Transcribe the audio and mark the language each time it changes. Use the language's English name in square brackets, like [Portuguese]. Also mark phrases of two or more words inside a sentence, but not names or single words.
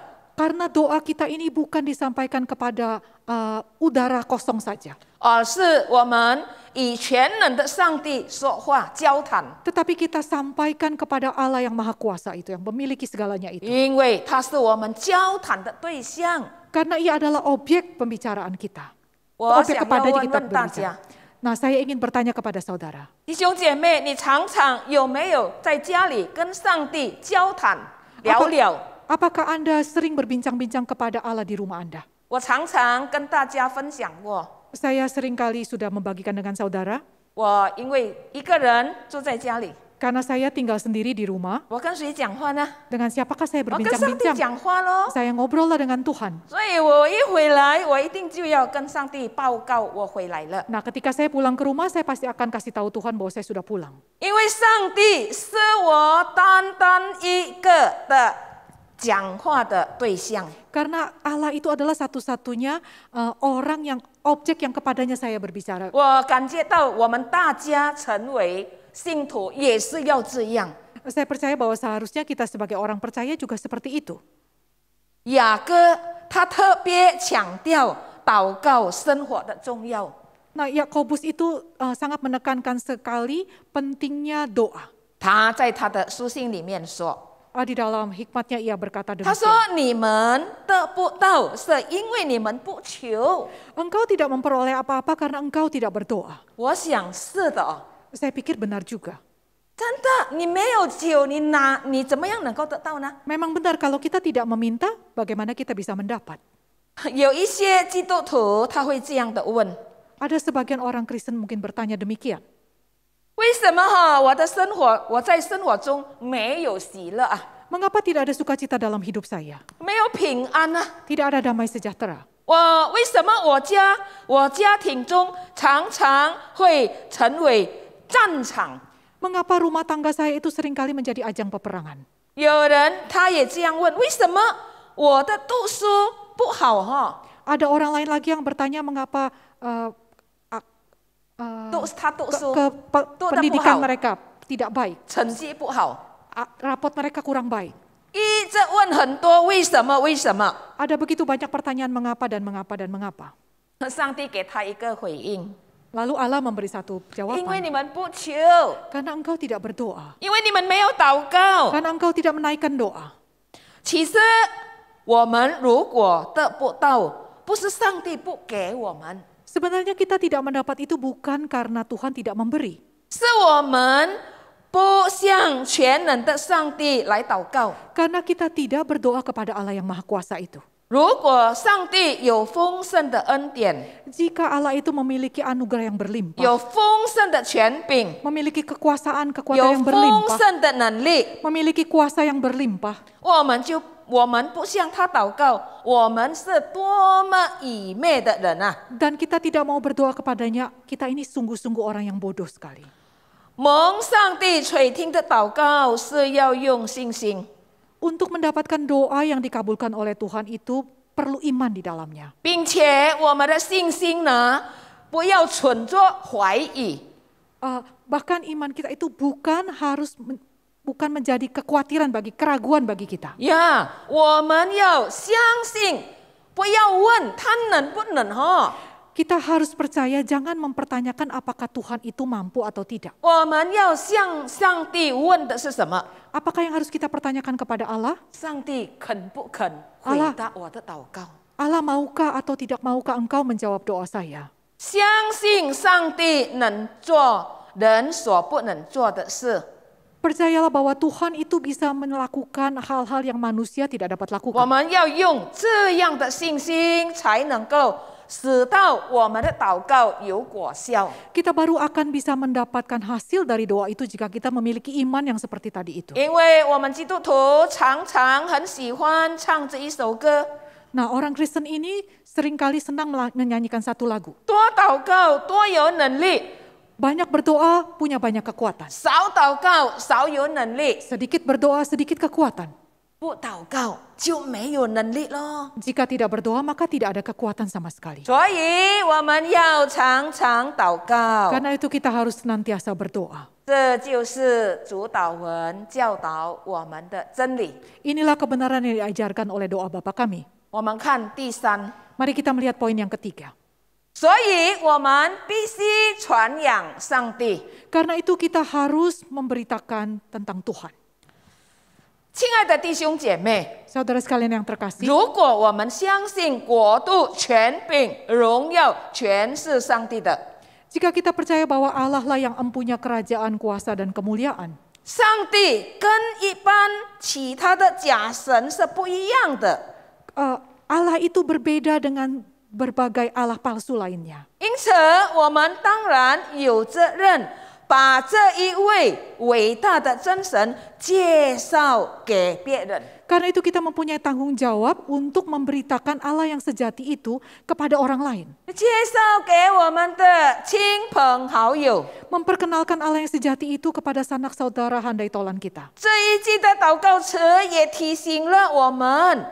[Indonesian] Karena doa kita ini bukan disampaikan kepada udara kosong saja. [Chinese] 而是我们以全能的上帝说话交谈， [Indonesian] Tetapi kita sampaikan kepada Allah yang maha kuasa itu, yang memiliki segalanya itu. [Chinese] 因为他是我们交谈的对象。 [Indonesian] Karena ia adalah objek pembicaraan kita. [Chinese] 我 [Indonesian] Objek [Chinese] 想要 [Indonesian] kepadanya [Chinese] 问 [Indonesian] kita [Chinese] 问大 [Indonesian] berbicara. [Chinese] 家， [Indonesian] Nah, saya ingin bertanya kepada saudara. [Chinese] 弟兄姐妹，你常常有没有在家里跟上帝交谈聊聊？ [Indonesian] Apakah Anda sering berbincang-bincang kepada Allah di rumah Anda? [Chinese] 我常常跟大家分享过， [Indonesian] Saya seringkali sudah membagikan dengan saudara. [Chinese] 我因为一个人住在家里， [Indonesian] Karena saya tinggal sendiri di rumah. [Chinese] 我跟谁讲话呢？ [Indonesian] Dengan siapakah saya [Chinese] 我跟上帝 [Indonesian] berbincang-bincang? [Chinese] 讲话咯。 [Indonesian] Saya ngobrol lah dengan Tuhan. [Chinese] 所以我一回来，我一定就要跟上帝报告我回来了， [Indonesian] Nah, ketika saya pulang ke rumah, saya pasti akan kasih tahu Tuhan bahwa saya sudah pulang. [Chinese] 因为上帝是我单单一个的讲话的对象。 [Indonesian] Karena Allah itu adalah satu-satunya orang yang objek yang kepadanya saya berbicara. [Chinese] 我感觉到我们大家成为信徒也是要这样。 [Indonesian] Saya percaya bahwa seharusnya kita sebagai orang percaya juga seperti itu. [Chinese] 雅各他特别强调祷告生活的重要。 [Indonesian] Nah, Yakobus itu sangat menekankan sekali pentingnya doa. [Chinese] 他在他的书信里面说， [Indonesian] Di dalam hikmatnya ia berkata [Chinese] 他说 [Indonesian] demikian. [Chinese] 你们得不到，是因为你们不求。 [Indonesian] Engkau tidak memperoleh apa-apa karena engkau tidak berdoa. [Chinese] 我想是的哦， [Indonesian] Saya pikir benar juga. [Chinese] 真的，你没有求，你怎么样能够得到呢？ [Indonesian] Memang benar kalau kita tidak meminta, bagaimana kita bisa mendapat? [Chinese] 有一些基督徒他会这样的问： [Indonesian] Ada sebagian orang Kristen mungkin bertanya demikian. [Chinese] 为什么我的生活，我在生活中没有喜乐啊， [Indonesian] Mengapa tidak ada sukacita dalam hidup saya? [Chinese] 没有平安啊？ [Indonesian] Tidak ada damai sejahtera. [Chinese] 为什么我家庭中常常会成为战场？ [Indonesian] Mengapa rumah tangga saya itu seringkali menjadi ajang peperangan? [Chinese] 有人他也这样问：为什么我的读书不好哈？ [Indonesian] Ada orang lain lagi yang bertanya mengapa [Chinese] 他读书 [Indonesian] pendidikan mereka tidak baik, [Chinese] 成绩不好， [Indonesian] rapot mereka kurang baik. [Chinese] 一直问很多为什么？ [Indonesian] Ada begitu banyak pertanyaan mengapa dan mengapa dan mengapa. [Chinese] 上帝给他一个回应： [Indonesian] Lalu Allah memberi satu [Chinese] 因为 [Indonesian] jawaban. [Chinese] 你们不求， [Indonesian] Karena engkau tidak berdoa. [Chinese] 因为你们没有祷告。 [Indonesian] Karena engkau tidak menaikkan doa. [Chinese] 其实我们如果得不到，不是上帝不给我们， [Indonesian] Sebenarnya kita tidak mendapat itu bukan karena Tuhan tidak memberi. [Chinese] 是我们不向全能的上帝来祷告。 [Indonesian] Karena kita tidak berdoa kepada Allah yang Maha Kuasa itu. [Chinese] 如果上帝有丰盛的恩典， [Indonesian] Jika Allah itu memiliki anugerah yang berlimpah, [Chinese] 有丰盛的权柄， [Indonesian] memiliki kekuasaan [Chinese] 有 [Indonesian] yang [Chinese] 丰 [Indonesian] berlimpah, [Chinese] 盛的能力， [Indonesian] memiliki kuasa yang berlimpah, [Chinese] 我们不向他祷告，我们是多么愚昧的人啊！ [Indonesian] dan kita tidak mau berdoa kepadanya, kita ini sungguh-sungguh orang yang bodoh sekali. [Chinese] 蒙上帝垂听的祷告是要用信心， [Indonesian] Untuk mendapatkan doa yang dikabulkan oleh Tuhan itu perlu iman di dalamnya. [Chinese] 并且我们的信心呢，不要存着怀疑。 [Indonesian] Bahkan iman kita itu bukan menjadi kekhawatiran keraguan bagi kita. [Chinese] 呀，我们要相信，不要问他能不能哈。 [Indonesian] Kita harus percaya, jangan mempertanyakan apakah Tuhan itu mampu atau tidak. [Chinese] 我们要向上帝问的是什么？ [Indonesian] Apakah yang harus kita pertanyakan kepada Allah? [Chinese] 上帝肯不肯回答我的祷告？ [Indonesian] Allah maukah atau tidak maukah engkau menjawab doa saya? [Chinese] 相信上帝能做人所不能做的事。 [Indonesian] Percayalah bahwa Tuhan itu bisa melakukan hal-hal yang manusia tidak dapat [Chinese] 我 [Indonesian] lakukan. [Chinese] 们要用这样的信心，才能够使到我们的祷告有果效。 [Indonesian] Kita baru akan bisa mendapatkan hasil dari doa itu jika kita memiliki iman yang seperti tadi itu. [Chinese] 因为我们基督徒常常很喜欢唱这一首歌： [Indonesian] Nah, orang Kristen ini seringkali senang menyanyikan satu lagu. [Chinese] 多祷告多有能力， [Indonesian] Banyak berdoa, punya banyak kekuatan. [Chinese] 少祷告少有能力， [Indonesian] Sedikit berdoa, sedikit kekuatan. [Chinese] 不祷告就没有能力咯。 [Indonesian] Jika tidak berdoa, maka tidak ada kekuatan sama sekali. [Chinese] 所以我们要常常祷告， [Indonesian] Karena itu kita harus senantiasa berdoa. [Chinese] 这就是主导文教导我们的真理。 [Indonesian] Inilah kebenaran yang diajarkan oleh doa Bapa kami. [Chinese] 我们看第三。 [Indonesian] Mari kita melihat poin yang ketiga. [Chinese] 所以我们必须传扬上帝。 [Indonesian] Karena itu kita harus memberitakan tentang Tuhan. [Chinese] 亲爱的弟兄姐妹， [Indonesian] Saudara sekalian yang terkasih, [Chinese] 如果我们相信国度、权柄、荣耀全是上帝的， [Indonesian] jika kita percaya bahwa Allah lah yang empunya kerajaan, kuasa, dan kemuliaan, [Chinese] 上帝跟一般其他的假神是不一样的。 [Indonesian] Allah itu berbeda dengan berbagai Allah palsu lainnya. [Chinese] 因此，我们当然有责任把这一位伟大的真神介绍给别人。 [Indonesian] Karena itu kita mempunyai tanggung jawab untuk memberitakan Allah yang sejati itu kepada orang lain. [Chinese] 介绍给我们的亲朋好友。 [Indonesian] Memperkenalkan Allah yang sejati itu kepada sanak saudara handai tolan kita. [Chinese] 这一句的祷告词也提醒了我们，